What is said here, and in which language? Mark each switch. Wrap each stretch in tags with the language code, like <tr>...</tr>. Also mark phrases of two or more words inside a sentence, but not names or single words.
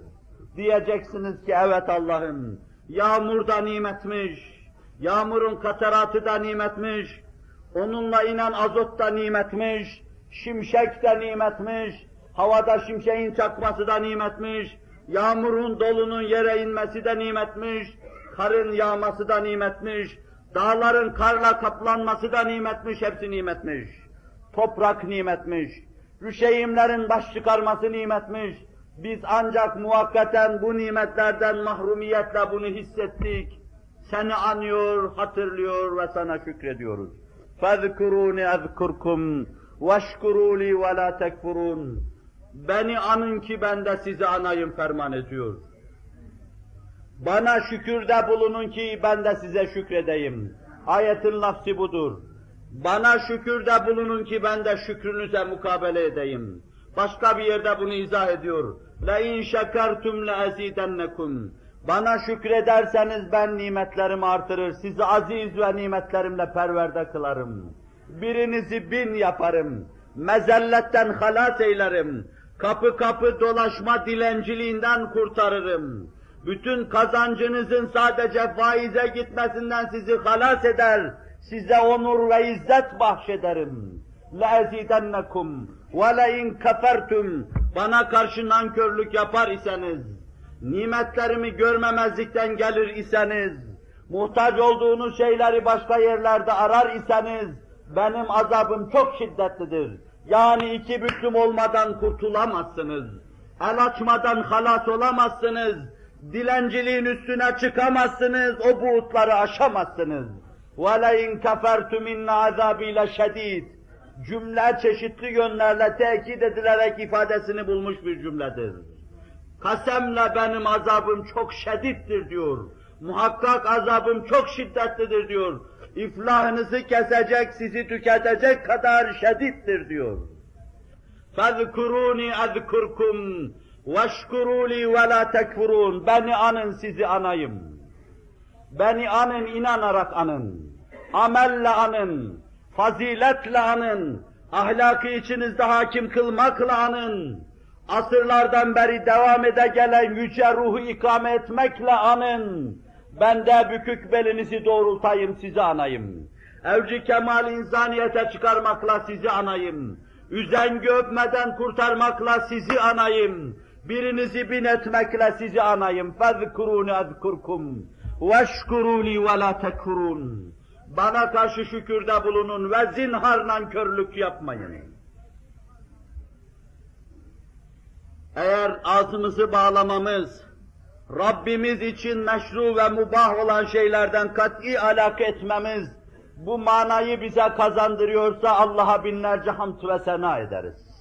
<tr>Diyeceksiniz ki evet Allah'ım, yağmur da nimetmiş, yağmurun kateratı da nimetmiş, onunla inen azot da nimetmiş, şimşek de nimetmiş, havada şimşeğin çakması da nimetmiş, yağmurun dolunun yere inmesi de nimetmiş, karın yağması da nimetmiş, Dağların karla kaplanması da nimetmiş, hepsi nimetmiş. Toprak nimetmiş. Rüşeğimlerin baş çıkarması nimetmiş. Biz ancak muvakkaten bu nimetlerden mahrumiyetle bunu hissettik. Seni anıyor, hatırlıyor ve sana şükrediyoruz.</tr> <ar>فَذْكُرُونِ اَذْكُرْكُمْ وَاشْكُرُوا لِي وَلَا تَكْفُرُونَ.</ar> <tr>Beni anın ki ben de sizi anayım ferman ediyor. Bana şükürde bulunun ki ben de size şükredeyim. Ayetin lafzı budur. Bana şükürde bulunun ki ben de şükrünüze mukabele edeyim. Başka bir yerde bunu izah ediyor.</tr> <ar>لَاِنْ شَكَرْتُمْ لَاَزِيدَنَّكُمْ.</ar> <tr>Bana şükrederseniz ben nimetlerimi artırır, sizi aziz ve nimetlerimle perverde kılarım. Birinizi 1000 yaparım, mezelletten halas eylerim, kapı kapı dolaşma dilenciliğinden kurtarırım. Bütün kazancınızın sadece faize gitmesinden sizi halas eder, size onur ve izzet bahşederim.</tr> <ar>لَاَزِيدَنَّكُمْ وَلَاِنْ كَفَرْتُمْ.</ar> <tr>Bana karşı nankörlük yapar iseniz, nimetlerimi görmemezlikten gelir iseniz, muhtaç olduğunuz şeyleri başka yerlerde arar iseniz, benim azabım çok şiddetlidir. Yani iki büklüm olmadan kurtulamazsınız. El açmadan halas olamazsınız. Dilenciliğin üstüne çıkamazsınız, o buğutları aşamazsınız.</tr> <ar>وَلَاِنْ كَفَرْتُمْ اِنَّ عَذَابِي لَشَد۪يدٍ.</ar> <tr>Cümle çeşitli yönlerle tekit edilerek ifadesini bulmuş bir cümledir. Kasemle benim azabım çok şiddetlidir diyor. Muhakkak azabım çok şiddetlidir diyor. İflahınızı kesecek, sizi tüketecek kadar şiddetlidir diyor.</tr> <ar>فَذْكُرُونِ اَذْكُرْكُمْ وَاشْكُرُوا لِي وَلَا تَكْفُرُونَ.</ar> <tr>Beni anın, sizi anayım. Beni anın, inanarak anın. Amelle anın, faziletle anın, ahlakı içinizde hakim kılmakla anın. Asırlardan beri devam ede gelen yüce ruhu ikame etmekle anın. Ben de bükük belinizi doğrultayım, sizi anayım. Evci kemal insaniyete çıkarmakla sizi anayım. Üzengi öpmeden kurtarmakla sizi anayım. Birinizi 1000 etmekle sizi anayım.</tr> <ar>فَذْكُرُونِ اَذْكُرْكُمْ وَاشْكُرُوا لِي وَلَا تَكْفُرُونَ.</ar> <tr>Bana karşı şükürde bulunun ve zinhar nankörlük yapmayın. Eğer ağzımızı bağlamamız, Rabbimiz için meşru ve mubah olan şeylerden kat'i alaka etmemiz, bu manayı bize kazandırıyorsa Allah'a binlerce hamd ve sena ederiz.</tr>